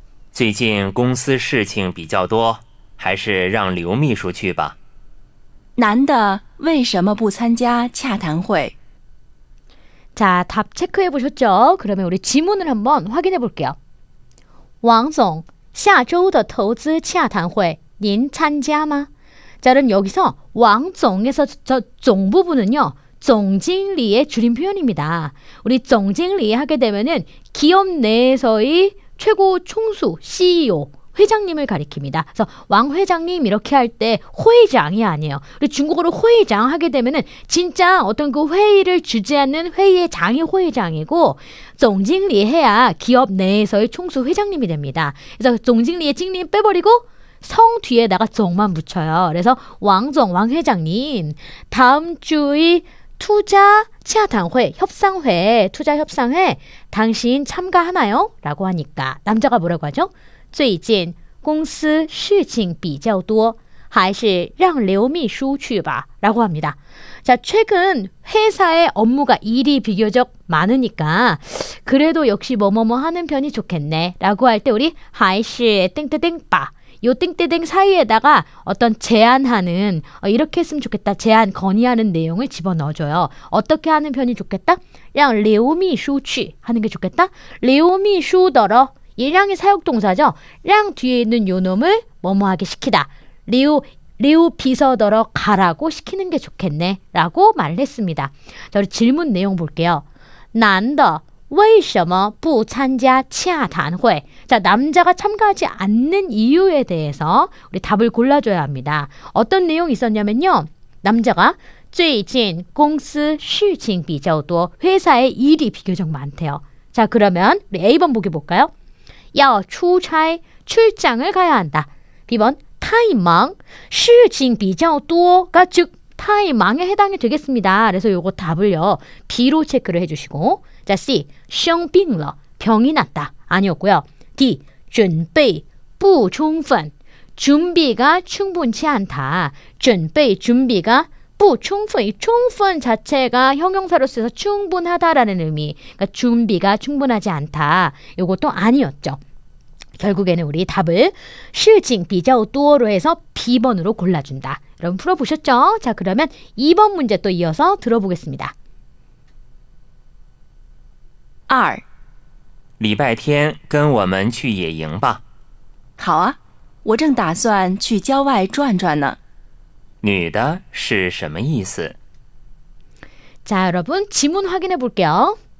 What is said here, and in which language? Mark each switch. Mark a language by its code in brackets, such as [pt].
[zh] 最近公司事情比较多，还是让刘秘书去吧。男的为什么不参加洽谈会？ [ko] 자, 답 체크해 보셨죠? 그러면 우리 지문을 한번 확인해 볼게요. [zh] 王总,下周的投资洽谈会您参加吗? [ko] 자, 그럼 여기서 왕정에서 저 종 부분은요. 정经理의 줄임 표현입니다. 우리 정经理 하게 되면은 기업 내에서의 최고 총수, CEO, 회장님을 가리킵니다. 그래서 왕 회장님 이렇게 할 때 회장이 아니에요. 우리 중국어로 회장 하게 되면은 진짜 어떤 그 회의를 주재하는 회의의 장이 회장이고 정经理 해야 기업 내에서의 총수 회장님이 됩니다. 그래서 정经理의 찡님 빼버리고 성 뒤에다가 정만 붙여요. 그래서 왕정, 왕 회장님 다음 주의 투자洽谈会, 협상회, 투자 협상회 당신 참가하나요? 라고 하니까 남자가 뭐라고 하죠? [zh] 最近公司事情比较多还是让刘秘书去吧 [ko] 라고 합니다. 자, 최근 회사의 업무가 일이 비교적 많으니까 그래도 역시 뭐뭐뭐 하는 편이 좋겠네 라고 할 때 우리 还是땡땡땡 바 요 땡땡땡 사이에다가 어떤 제안하는 이렇게 했으면 좋겠다. 제안, 건의하는 내용을 집어넣어줘요. 어떻게 하는 편이 좋겠다? [zh] 让刘秘书去 [ko] 하는 게 좋겠다. 刘秘书더러 이량이 사역동사죠. 량 뒤에 있는 요 놈을 뭐뭐하게 시키다. 리우 비서더러 가라고 시키는 게 좋겠네 라고 말을 했습니다. 자, 우리 질문 내용 볼게요. [zh] 男的为什么不参加洽谈会? [ko] 자, 남자가 참가하지 않는 이유에 대해서 우리 답을 골라줘야 합니다. 어떤 내용이 있었냐면요. 남자가 [zh] 最近公司事情比较多 [ko] 회사에 일이 비교적 많대요. 자, 그러면 우리 A번 보기 볼까요? [zh] 要出差 [ko] 출장을 가야 한다. B번 [zh] 太忙事情比较多 [ko] 가 즉 타이망에 해당이 되겠습니다. 그래서 요거 답을요. B로 체크를 해주시고 자, C [zh] 生病了 [ko] 병이 났다. 아니었고요. D [zh] 准备不充分 [ko] 준비가 충분치 않다. 准备 준비가 不充分 이充分 자체가 형용사로 써서 충분하다라는 의미. 그러니까 준비가 충분하지 않다. 요것도 아니었죠. 결국에는 우리 답을 [zh] 事情比较多로 [ko] 해서 B번으로 골라준다. 여러분 풀어보셨죠? 자, 그러면 2번 문제 또 이어서 들어보겠습니다. [zh] 二，礼拜天跟我们去野营吧。好啊，我正打算去郊外转转呢。女的是什么意思？ [ko] 자, 여러분 지문 확인해 볼게요.